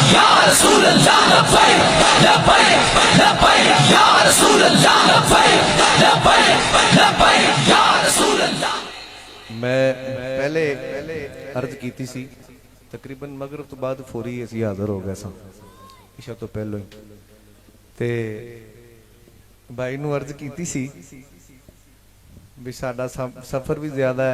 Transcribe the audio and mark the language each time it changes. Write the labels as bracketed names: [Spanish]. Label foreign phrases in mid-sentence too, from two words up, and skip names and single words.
[Arabic] يا رسول الله لبيك لبيك لبيك يا رسول الله لبيك لبيك لبيك يا رسول الله लब्बैक लब्बैक लब्बैक या रसूल अल्लाह। [Punjabi] میں پہلے عرض کی سی تقریباً مغرب تو بعد فوری اسی حاضر ہو گئے سا عشاء تو پہلوں ہی تے بھائی نو عرض کی سی بھی ساڈا سفر بھی زیادہ ہے.